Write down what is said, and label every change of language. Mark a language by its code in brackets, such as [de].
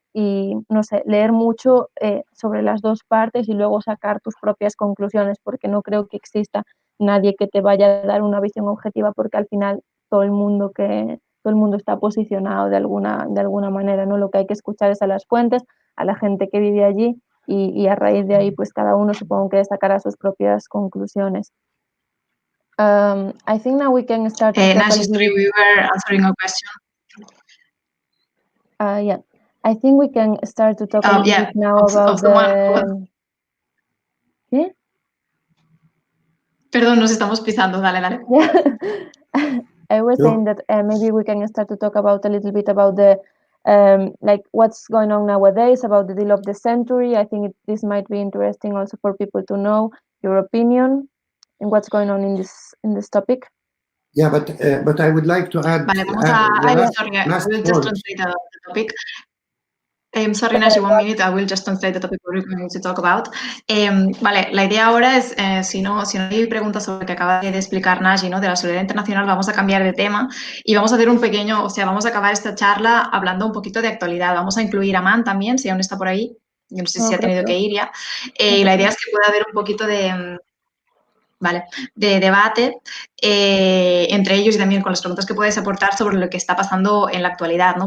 [es] Y, no sé, leer mucho sobre las dos partes y luego sacar tus propias conclusiones, porque no creo que exista nadie que te vaya a dar una visión objetiva, porque al final todo el mundo está posicionado de alguna manera, ¿no? Lo que hay que escuchar es a las fuentes, a la gente que vive allí, y a raíz de ahí, pues cada uno supongo que sacará sus propias conclusiones. [en] I think now we can start. Naji, sorry, we were answering a question. Yeah. I think we can start to talk a little bit now about [es] ¿Qué? Perdón, nos estamos pisando. Dale. [en] I was saying that maybe we can start to talk about a little bit about the like what's going on nowadays, about the deal of the century. I think this might be interesting also for people to know your opinion and what's going on in this topic. Yeah, but I would like to add. Vale, I will just translate the topic. Sorry, Naji, 1 minute. I will just translate the topic we're going to talk about. [es] Vale, la idea ahora es, si no hay preguntas sobre lo que acaba de explicar Naji, ¿no? De la solidaridad internacional, vamos a cambiar de tema y vamos a hacer vamos a acabar esta charla hablando un poquito de actualidad. Vamos a incluir a Man también, si aún está por ahí. Yo no sé si ha tenido que ir ya. La idea es que pueda haber un poquito de debate entre ellos y también con las preguntas que podéis aportar sobre lo que está pasando en la actualidad, ¿no?